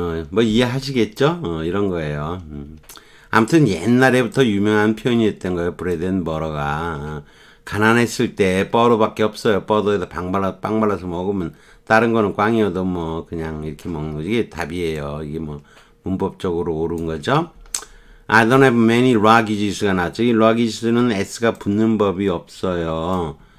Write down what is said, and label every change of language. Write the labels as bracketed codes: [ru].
[ko] 뭐 이해하시겠죠? 이런 거예요. 아무튼 옛날에부터 유명한 표현이었던 거예요. 브레드 앤 버터가. 가난했을 때 버터밖에 없어요. 버터에다 빵 발라서 먹으면 다른 거는 꽝이어도 뭐 그냥 이렇게 먹는 거지. 이게 답이에요. 이게 뭐 문법적으로 옳은 거죠. [en] I don't have many luggages [ko] 가 나왔죠. 이 luggages는 s가 붙는 법이 없어요.